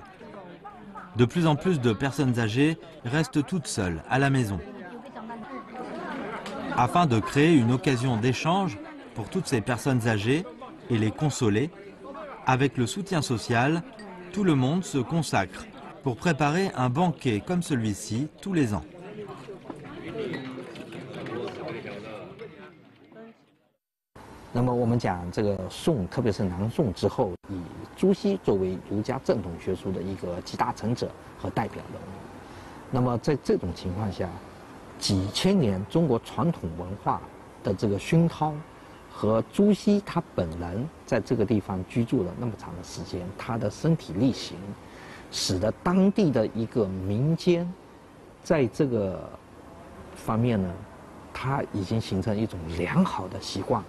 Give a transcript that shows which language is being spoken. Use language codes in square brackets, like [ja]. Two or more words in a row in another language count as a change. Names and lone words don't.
[fr] De plus en plus de personnes âgées restent toutes seules à la maison. Afin de créer une occasion d'échange pour toutes ces personnes âgées et les consoler, avec le soutien social, tout le monde se consacre pour préparer un banquet comme celui-ci tous les ans. [zh] 那么我们讲这个宋，特别是南宋之后，以朱熹作为儒家正统学说的一个集大成者和代表人物。那么在这种情况下，几千年中国传统文化的这个熏陶，和朱熹他本人在这个地方居住了那么长的时间，他的身体力行，使得当地的一个民间，在这个方面呢，它已经形成一种良好的习惯。